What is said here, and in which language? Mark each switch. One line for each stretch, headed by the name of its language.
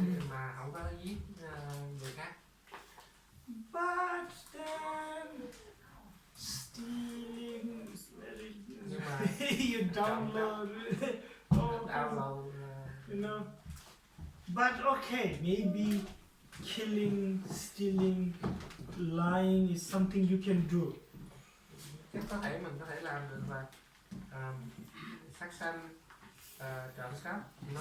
Vietnamese: mà không có giết người khác.
English: But then stealing is very.
Vietnamese: Nhưng mà
English: You download. Oh, download you know. But okay, maybe killing, stealing, lying is something you can do.
Vietnamese: chắc có thể mình có thể làm được là sát sanh, trộm cắp, nói